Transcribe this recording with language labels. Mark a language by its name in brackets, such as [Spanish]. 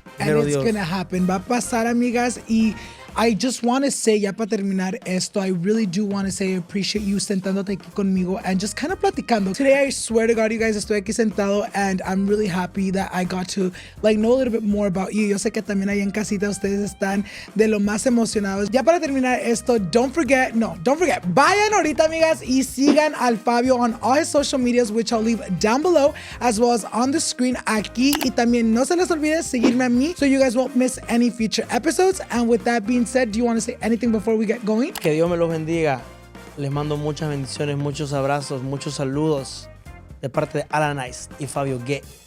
[English] And it's gonna happen. [Spanish] Va a pasar, amigas, [English] y I just want to say, [Spanish] ya para terminar esto, [English] I really do want to say I appreciate you [Spanish] sentándote aquí conmigo [English] and just kind of [Spanish] platicando. [English] Today, I swear to God, you guys, [Spanish] estoy aquí sentado [English] and I'm really happy that I got to like know a little bit more about you. [Spanish] Yo sé que también ahí en casita ustedes están de lo más emocionados. Ya para terminar esto, [English] don't forget, [Spanish] vayan ahorita, amigas, y sigan al Fabio [English] on all his social medias, which I'll leave down below, as well as on the screen aquí. [Spanish] Y también no se les olvide seguirme a mí [English] so you guys won't miss any future episodes. And with that being said, do you want to say anything before we get going? [Spanish] Que Dios me los bendiga. Les mando muchas bendiciones, muchos abrazos, muchos saludos de parte de Alanice y Fabio Guerra.